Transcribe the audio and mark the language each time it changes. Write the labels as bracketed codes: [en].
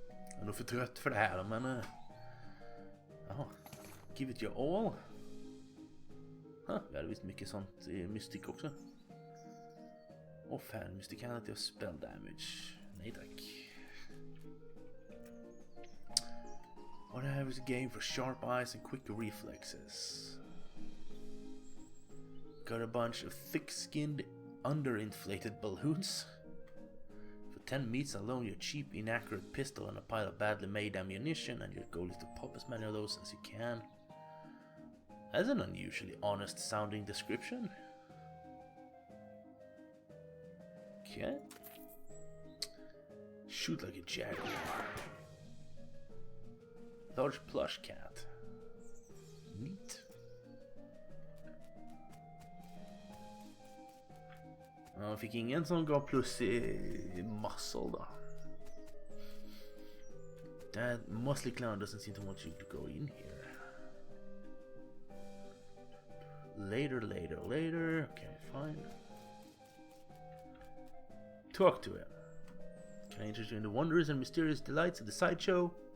[sv] Jag är nog för trött för det här, men... Jaha. [en] Give it your all. [sv] Vi hade visst mycket sånt i Mystic också. Och fan, Mysticality och spell damage. Nej tack. [en] What I have is a game for sharp eyes and quick reflexes. Got a bunch of thick-skinned, underinflated balloons. For 10 meats alone, your cheap, inaccurate pistol and a pile of badly made ammunition, and your goal is to pop as many of those as you can. That's an unusually honest-sounding description. Okay. Shoot like a jaguar. Large plush cat. Neat. [sv] Jag fick ingen som gav plus i muscle då. [en] That muscly clown doesn't seem to want you to go in here. Later. Okay, fine. Talk to him. Can I interest you in the wonders and mysterious delights of the sideshow?